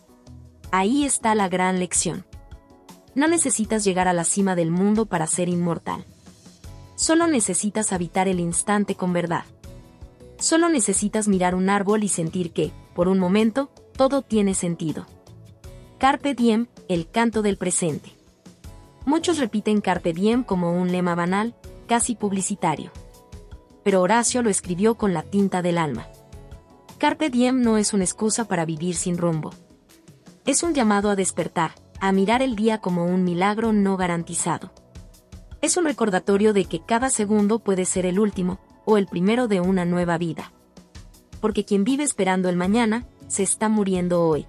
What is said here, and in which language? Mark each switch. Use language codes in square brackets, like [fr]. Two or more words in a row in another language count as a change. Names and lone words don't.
[es] Ahí está la gran lección. No necesitas llegar a la cima del mundo para ser inmortal. Solo necesitas habitar el instante con verdad. Solo necesitas mirar un árbol y sentir que, por un momento, todo tiene sentido. [la] Carpe diem, [es] el canto del presente. Muchos repiten [la] Carpe diem [es] como un lema banal, casi publicitario. Pero Horacio lo escribió con la tinta del alma. [la] Carpe diem [es] no es una excusa para vivir sin rumbo. Es un llamado a despertar, a mirar el día como un milagro no garantizado. Es un recordatorio de que cada segundo puede ser el último, o el primero de una nueva vida. Porque quien vive esperando el mañana, se está muriendo hoy.